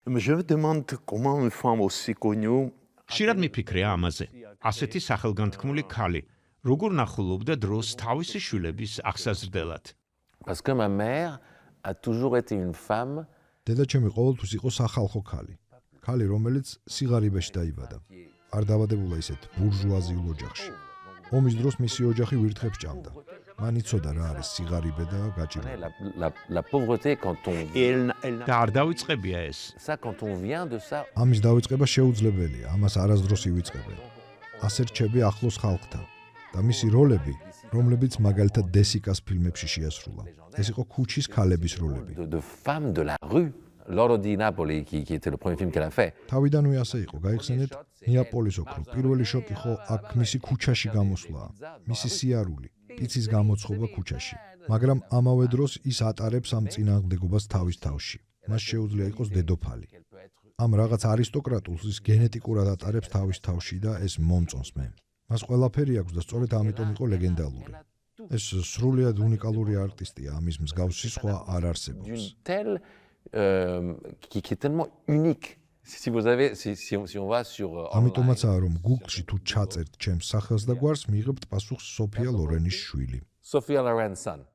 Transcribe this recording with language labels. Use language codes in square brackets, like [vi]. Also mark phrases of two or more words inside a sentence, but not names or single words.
[fr] Je me demande comment une femme aussi connue [ka] ხშირად მიფიქრე ამაზე. ასეთი სახელგანთქმული ქალი როგორ ნახულობდა დროს თავისი შვილების აღსაზრდელად. [fr] Parce que ma mère a toujours été une femme [ka] დედაჩემი ყოველთვის იყო სახალხო ქალი. ქალი, რომელიც სიღარიბეში დაიბადა. არ დაბადებულა ისეთ ბურჟუაზიულ ოჯახში. ომის დროს მისი ოჯახი ვირთხებს ჭამდა. მან იცოდა რა არის სიღარიბე და გაჭირვება. [fr] la pauvreté quand on [ka] და არ დავიწყებია ეს. [fr] ça quand on vient de ça [ka] ამის დავიწყება შეუძლებელია, ამას არასდროს ივიწყებენ. ასე რჩები ახლოს ხალხთან და მისი როლები, რომლებიც მაგალითად დესიკას ფილმებში შეასრულა. ეს იყო ქუჩის ქალების როლები. [fr] de femmes de la rue Loro di Napoli qui était le premier film qu'elle a fait. [ka] თავიდანვე ასე იყო, გაიხსენეთ, ნეაპოლის ოქრო. პირველი შოკი ხო აქ მისი ქუჩაში გამოსვლა, მისი სიარული, პიცის გამოცხობა ქუჩაში. მაგრამ ამავე დროს ის ატარებს ამ წინააღმდეგობას თავის თავში. მას შეუძლია იყოს დედოფალი. ამ რაღაც არისტოკრატულს ის გენეტიკურად ატარებს თავის თავში და ეს მომწონს მე. მას ყველაფერი აქვს და სწორედ ამიტომ იყო ლეგენდალური. ეს სრულიად უნიკალური არტისტია, ამის მსგავსი სხვა არ არსებობს. [fr] Telle qui est tellement unique. Si vous avez si on va sur [ka] ამიტომაცაა რომ Google-ში თუ ჩაწერთ ჩემს სახელს და გვარს მიიღებთ პასუხს სოფია ლორენის შვილი. [en] Sophia Loren's son.